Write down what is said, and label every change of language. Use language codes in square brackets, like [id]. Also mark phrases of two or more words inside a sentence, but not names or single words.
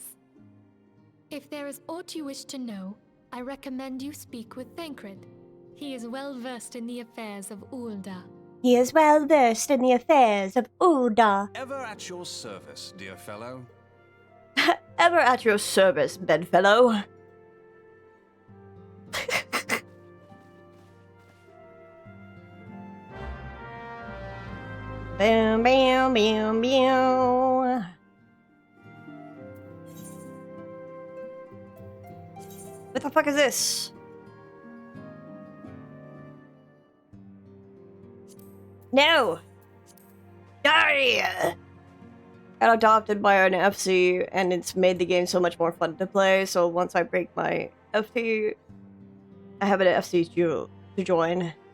[en] If there is aught you wish to know, I recommend you speak with Thancred. He is well versed in the affairs of Ulda. He is well versed in the affairs of Ulda. Ever at your service, dear fellow. Ever at your service, bedfellow. Bam, bam, bam, bam. What the fuck is this? No! Die! Got adopted by an FC, and it's made the game so much more fun to play, so once I break my FC, I have an FC to join.